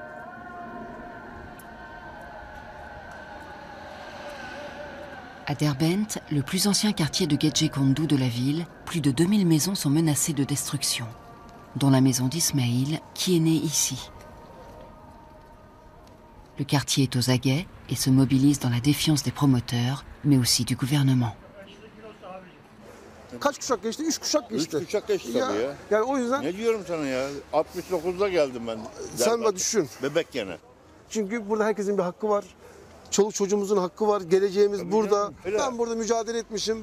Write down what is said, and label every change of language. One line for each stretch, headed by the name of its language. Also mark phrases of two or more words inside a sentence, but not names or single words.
French: À Derbent, le plus ancien quartier de Gecekondu de la ville, plus de 2000 maisons sont menacées de destruction, dont la maison d'Ismaïl, qui est né ici. Le quartier est aux aguets et se mobilise dans la défiance des promoteurs, mais aussi du gouvernement.
Turkish: Kaç kuşak geçti? 3 kuşak geçti. 3 kuşak geçti tabii ya. Yani o yüzden... Ne diyorum sana ya? 69'da geldim ben. Sen de düşün. Bebek gene. Çünkü burada herkesin bir hakkı var. Çoluk çocuğumuzun hakkı var. Geleceğimiz tabii burada. Canım, ben burada mücadele etmişim.